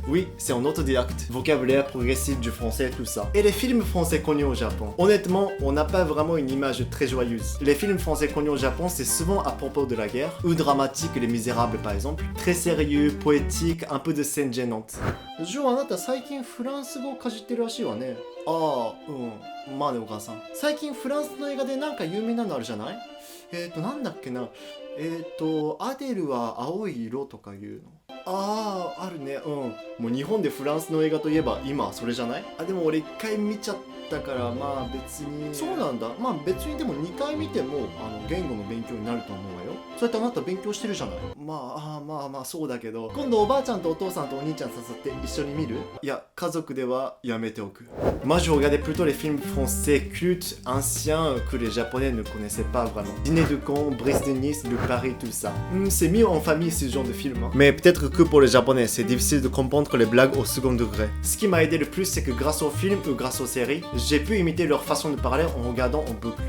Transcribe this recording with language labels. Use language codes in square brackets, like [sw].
[fr] Oui, c'est en autodidacte, vocabulaire progressif du français, tout ça. Et les films français connus au Japon, honnêtement, on n'a pas vraiment une image très joyeuse. Les films français connus au Japon, c'est souvent à propos de la guerre, ou dramatique, Les Misérables par exemple. Très sérieux, poétique, un peu de scènes gênantes. [ja] Jo, あなた最近フランス語をかじってるらしいわね。ああ、まあねお母さん。最近フランスの映画でなんか有名なのあるじゃない？なんだっけな。アデルは青い色とかいうの。ああ、あるね。もう日本でフランスの映画といえば今それじゃない？あ、でも俺一回見ちゃったからまあ別に。そうなんだ。まあ別にでも2回見ても言語の勉強になると思うわよ。そうやってあなた勉強してるじゃない。まあそうだけど、今度おばあちゃんとお父さんとお兄ちゃん誘って一緒に見る？いや、家族ではやめておく。 [fr] Moi je regardais plutôt les films français cultes, anciens que les japonais ne connaissaient pas vraiment. Dîner de con, Brise de Nice, Le Paris, tout ça. C'est mieux en famille ce genre de film. Hein. Mais peut-être que pour les japonais, c'est difficile de comprendre les blagues au second degré. Ce qui m'a aidé le plus, c'est que grâce aux films ou grâce aux séries, j'ai pu imiter leur façon de parler en regardant en boucle.